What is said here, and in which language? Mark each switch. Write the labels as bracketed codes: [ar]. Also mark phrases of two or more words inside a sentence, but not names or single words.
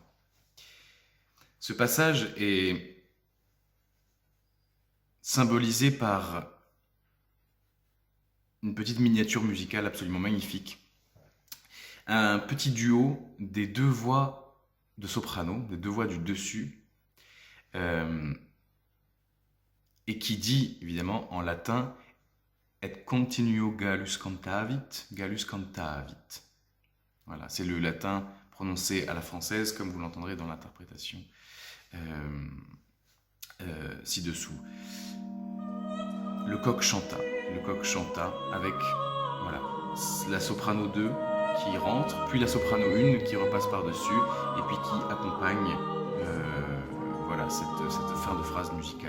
[fr] Ce passage est symbolisé par une petite miniature musicale absolument magnifique. Un petit duo des 2 voix de soprano, des 2 voix du dessus, et qui dit évidemment en latin [la] et continuo gallus cantavit, gallus cantavit. [fr] Voilà, c'est le latin prononcé à la française, comme vous l'entendrez dans l'interprétation ci-dessous. Le coq chanta avec voilà, la soprano 2 qui rentre, puis la soprano 1 qui repasse par-dessus, et puis qui accompagne voilà, cette fin de phrase musicale.